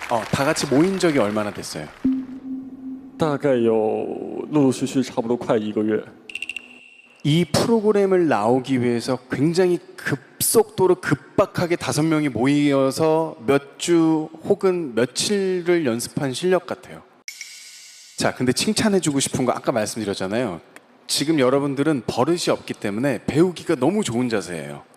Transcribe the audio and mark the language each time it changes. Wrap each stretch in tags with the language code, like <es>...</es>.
<ko>다 같이 모인 적이 얼마나 됐어요?</ko> <zh>大概有陆陆续续差不多快1个月。</zh> <ko>이 프로그램을 나오기 위해서 굉장히 급속도로 급박하게 5명이 모여서 몇 주 혹은 며칠을 연습한 실력 같아요. 자, 근데 칭찬해주고 싶은 거 아까 말씀드렸잖아요. 지금 여러분들은 버릇이 없기 때문에 배우기가 너무 좋은 자세예요.</ko>